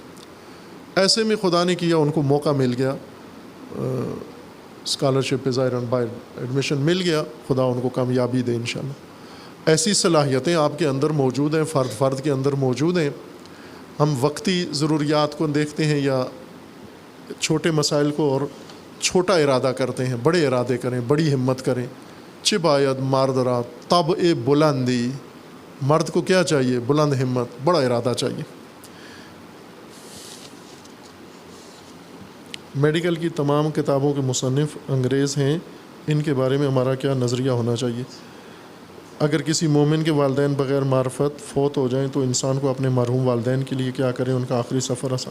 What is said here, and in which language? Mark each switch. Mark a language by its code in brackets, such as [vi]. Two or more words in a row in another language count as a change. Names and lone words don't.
[ur] ایسے میں خدا نے کیا ان کو موقع مل گیا، اسکالرشپ پہ ظاہراً باہر ایڈمیشن مل گیا، خدا ان کو کامیابی دے انشاءاللہ۔ ایسی صلاحیتیں آپ کے اندر موجود ہیں، فرد کے اندر موجود ہیں۔ ہم وقتی ضروریات کو دیکھتے ہیں یا چھوٹے مسائل کو اور چھوٹا ارادہ کرتے ہیں، بڑے ارادے کریں، بڑی ہمت کریں۔ [fa] چہ باید مرد را طبع بلندی، [ur] مرد کو کیا چاہیے؟ بلند ہمت، بڑا ارادہ چاہیے۔ میڈیکل کی تمام کتابوں کے مصنف انگریز ہیں، ان کے بارے میں ہمارا کیا نظریہ ہونا چاہیے؟ اگر کسی مومن کے والدین بغیر معرفت فوت ہو جائیں تو انسان کو اپنے مرحوم والدین کے لیے کیا کریں، ان کا آخری سفر آسان؟